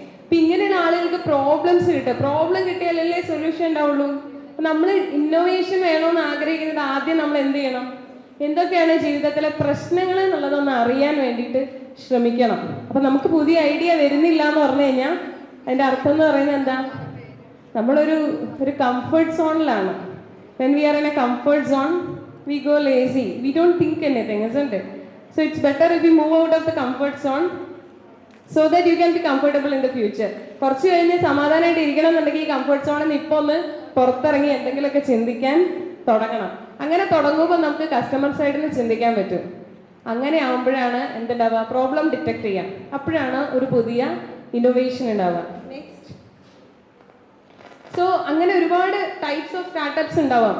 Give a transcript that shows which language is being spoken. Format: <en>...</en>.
<ml>അപ്പം ഇങ്ങനെയുള്ള ആളുകൾക്ക് പ്രോബ്ലംസ് കിട്ടുക. പ്രോബ്ലം കിട്ടിയാലല്ലേ സൊല്യൂഷൻ ഉണ്ടാവുള്ളൂ. നമ്മൾ ഇന്നോവേഷൻ വേണമെന്ന് ആഗ്രഹിക്കുന്നത് ആദ്യം നമ്മൾ എന്ത് ചെയ്യണം? എന്തൊക്കെയാണ് ജീവിതത്തിലെ പ്രശ്നങ്ങൾ എന്നുള്ളതൊന്ന് അറിയാൻ വേണ്ടിയിട്ട് ശ്രമിക്കണം. അപ്പം നമുക്ക് പുതിയ ഐഡിയ വരുന്നില്ല എന്ന് പറഞ്ഞു കഴിഞ്ഞാൽ അതിൻ്റെ അർത്ഥം എന്ന് പറയുന്നത് എന്താ? നമ്മളൊരു comfort സോണിലാണ്.</ml> <en>When we are in a comfort zone we go lazy, we don't think anything, isn't it? So it's better if you move out of the comfort zone so that you can be comfortable in the future.</en> <ml>കുറച്ച് കഴിഞ്ഞ് സമാധാനമായിട്ട് ഇരിക്കണം എന്നുണ്ടെങ്കിൽ ഈ comfort സോണിൽ നിന്ന് ഇപ്പോൾ ഒന്ന് പുറത്തിറങ്ങി എന്തെങ്കിലുമൊക്കെ ചിന്തിക്കാൻ തുടങ്ങണം. അങ്ങനെ തുടങ്ങുമ്പോൾ നമുക്ക് കസ്റ്റമർ സൈഡിൽ നിന്ന് ചിന്തിക്കാൻ പറ്റും. അങ്ങനെ ആകുമ്പോഴാണ് എന്തുണ്ടാവുക, പ്രോബ്ലം ഡിറ്റക്ട് ചെയ്യാം. അപ്പോഴാണ് ഒരു പുതിയ ഇന്നോവേഷൻ ഉണ്ടാവുക. നെക്സ്റ്റ്, സോ അങ്ങനെ ഒരുപാട് ടൈപ്സ് ഓഫ് സ്റ്റാർട്ടപ്സ് ഉണ്ടാവാം.</ml>